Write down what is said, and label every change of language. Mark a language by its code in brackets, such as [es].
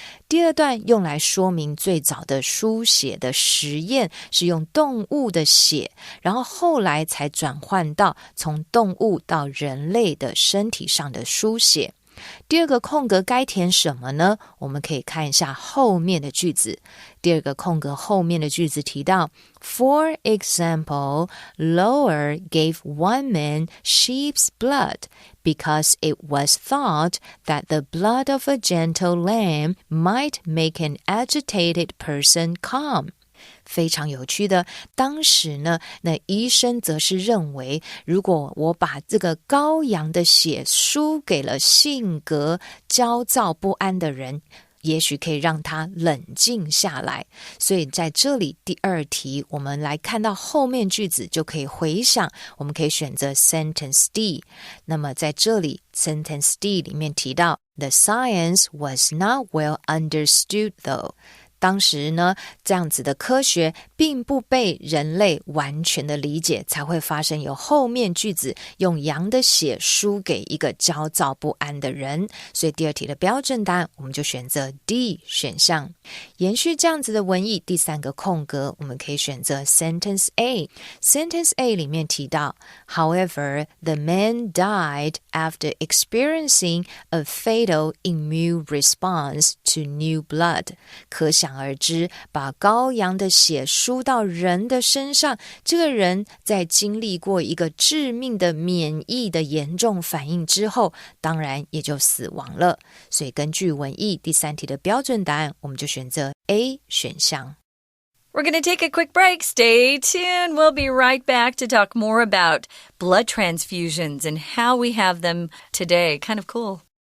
[zh] 第二段用来说明最早的书写的实验是用动物的血，然后后来才转换到从动物到人类的身体上的书写。第二个空格该填什么呢？我们可以看一下后面的句子。第二个空格后面的句子提到 [en] For example, Lower gave one man sheep's blood because it was thought that the blood of a gentle lamb might make an agitated person calm. [zh] 非常有趣的，当时呢，那医生则是认为，如果我把这个羔羊的血输给了性格焦躁不安的人，也许可以让他冷静下来。所以在这里第二题我们来看到后面句子就可以回想，我们可以选择 sentence D。那么在这里 sentence D 里面提到 [en] The science was not well understood though， [zh] 当时呢，这样子的科学并不被人类完全的理解，才会发生有后面句子用羊的血输给一个焦躁不安的人。所以第二题的标准答案我们就选择 D 选项。延续这样子的文意，第三个空格我们可以选择 sentence A。 [en] sentence A [zh] 里面提到 [en] However, the man died after experiencing a fatal immune response to new blood。 [zh] 可想而知，把羔羊的血输到人的身上，这个人在经历过一个致命的免疫的严重反应之后，当然也就死亡了。所以根据文意，第三题的标准答案我们就选择 A 选项。 [en] We're going to take a quick break. Stay tuned. We'll be right back to talk more about blood transfusions and how we have them today. Kind of cool.